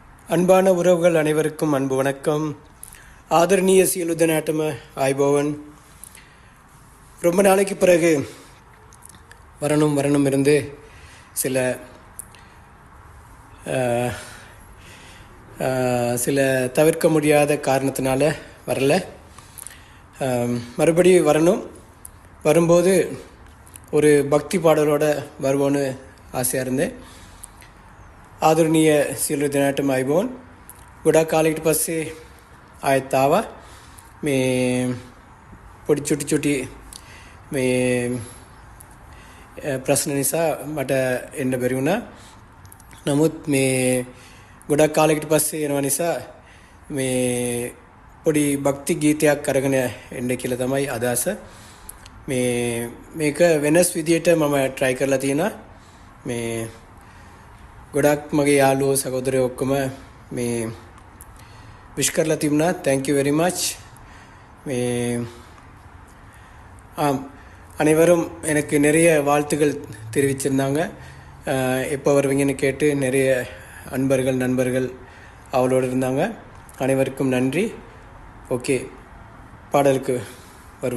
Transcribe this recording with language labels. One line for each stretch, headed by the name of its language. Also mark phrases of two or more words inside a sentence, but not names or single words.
Tamil: அன்பான உறவுகள் அனைவருக்கும் அன்பு வணக்கம்.
Sinhala: ஆதரணீய සියලු දෙනාටම ආයුබෝවන්.
Tamil: ரொம்ப நாளைக்கு பிறகு வரணும் இருந்து சில தவிர்க்க முடியாத காரணத்தினால வரல. மறுபடியும் வரும்போது ஒரு பக்தி பாடலோட வருவோன்னு ஆசையாக இருந்தேன்.
Sinhala: ආදරණීය සියලු දෙනාටම අයබෝන්. ගොඩක් කාලයකට පස්සේ ආයෙත් ආවා. මේ පොඩි චුටි මේ ප්‍රශ්න නිසා මට එන්න බැරි වුණා. නමුත් මේ ගොඩක් කාලයකට පස්සේ එනවා නිසා මේ පොඩි භක්ති ගීතයක් අරගෙන එන්න කියලා තමයි අදහස. මේක වෙනස් විදියට මම try කරලා තියෙනවා. මේ ගොඩක් මගේ යාළුවෝ සහෝදරයෝ ඔක්කොම මේ විශ් කරලා තිබුණා.
English: thank you very much.
Tamil: அனைவரும் எனக்கு நிறைய வாழ்த்துக்கள் தெரிவிச்சிருந்தாங்க. எப்போ வருவீங்கன்னு கேட்டு நிறைய நண்பர்கள் அவளோடு இருந்தாங்க. அனைவருக்கும் நன்றி. ஓகே, பாடலுக்கு வருவோம்.